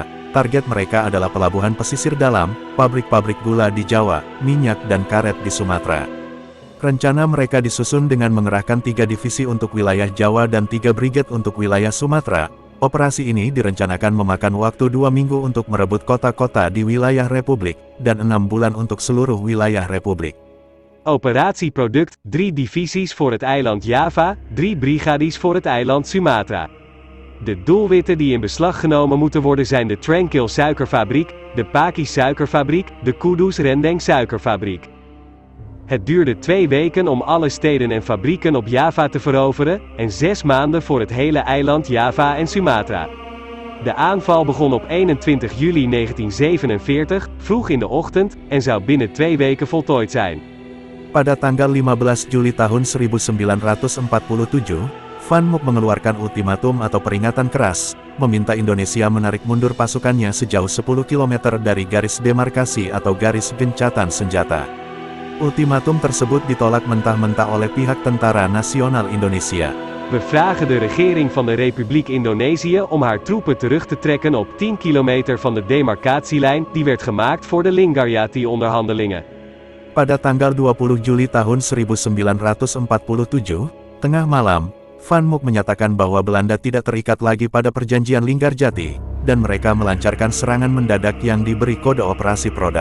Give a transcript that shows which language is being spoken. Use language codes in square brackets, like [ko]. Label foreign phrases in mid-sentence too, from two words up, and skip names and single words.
[id] Target mereka adalah pelabuhan pesisir dalam, pabrik-pabrik gula di Jawa, minyak dan karet di Sumatera. Rencana mereka disusun dengan mengerahkan 3 divisi untuk wilayah Jawa dan 3 brigade untuk wilayah Sumatera. Operasi ini direncanakan memakan waktu 2 minggu untuk merebut kota-kota di wilayah Republik, dan 6 bulan untuk seluruh wilayah Republik. [nl] Operatieproduct, 3 divisies voor het eiland Java, 3 brigades voor het eiland Sumatra. De doelwitten die in beslag genomen moeten worden zijn de Tranquil suikerfabriek, de Paki suikerfabriek, de Kudus Rendeng suikerfabriek. Het duurde 2 weken om alle steden en fabrieken op Java te veroveren, en 6 maanden voor het hele eiland Java en Sumatra. De aanval begon op 21 juli 1947, vroeg in de ochtend, en zou binnen 2 weken voltooid zijn. [id] Pada tanggal 15 Juli tahun 1947, Van Mook mengeluarkan ultimatum atau peringatan keras, meminta Indonesia menarik mundur pasukannya sejauh 10 km dari garis demarkasi atau garis gencatan senjata. Ultimatum tersebut ditolak mentah-mentah oleh pihak Tentara Nasional Indonesia. [nl] We vragen de regering van de Republiek Indonesië om haar troepen terug te trekken op 10 kilometer van de demarcatielijn die werd gemaakt voor de Linggarjati-onderhandelingen. [id] Pada tanggal 20 Juli tahun 1947, tengah malam, Van Mook menyatakan bahwa Belanda tidak terikat lagi pada perjanjian Linggarjati, dan mereka melancarkan serangan mendadak yang diberi kode operasi Produk.